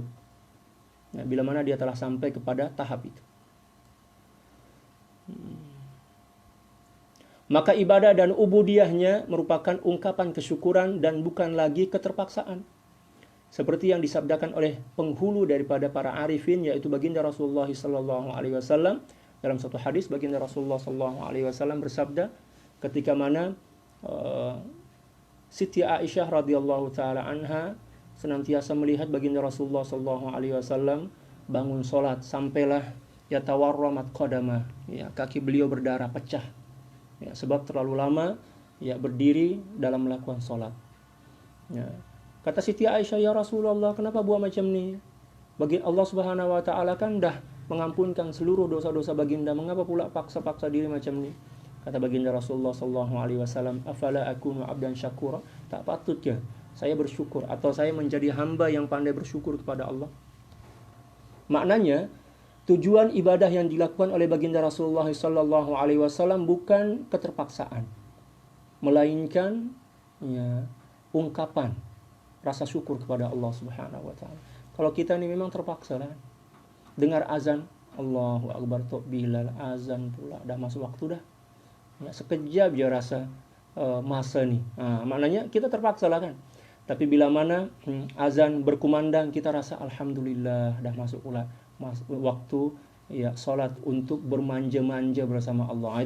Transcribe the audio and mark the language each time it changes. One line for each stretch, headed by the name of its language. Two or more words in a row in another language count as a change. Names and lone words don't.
Malay: Nah, bila mana dia telah sampai kepada tahap itu. Maka ibadah dan ubudiyahnya merupakan ungkapan kesyukuran dan bukan lagi keterpaksaan. Seperti yang disabdakan oleh penghulu daripada para arifin, yaitu baginda Rasulullah SAW. Dalam satu hadis baginda Rasulullah SAW bersabda, ketika mana Siti Aisyah
Arabic: رضي الله تعالى عنها
Malay: senantiasa melihat baginda Rasulullah SAW bangun solat, sampailah
Arabic: تورمت قدماه,
Malay: ya, kaki beliau berdarah pecah, ya, sebab terlalu lama ya berdiri dalam melakukan solat. Ya. Kata Siti Aisyah, ya Rasulullah, kenapa buat macam ni? Bagi Allah
Arabic: سبحانه وتعالى
Malay: kan dah mengampunkan seluruh dosa-dosa baginda, mengapa pula paksa-paksa diri macam ni? Kata baginda Rasulullah SAW,
Arabic: أفلا أكون عبدا شكورا?
Malay: Tak patut ke saya bersyukur atau saya menjadi hamba yang pandai bersyukur kepada Allah? Maknanya, tujuan ibadah yang dilakukan oleh baginda Rasulullah SAW bukan keterpaksaan, melainkan ya, ungkapan rasa syukur kepada Allah
Arabic: سبحانه وتعالى.
Malay: Kalau kita ini memang terpaksa lah. Dengar azan,
Arabic: الله أكبر,
Malay: tok Bilal, azan pula, dah masuk waktu dah. Ya, sekejap je rasa masa ni. Maknanya kita terpaksa lah kan. Tapi bila mana azan berkumandang, kita rasa alhamdulillah dah masuk pula waktu ya salat untuk bermanja-manja bersama Allah.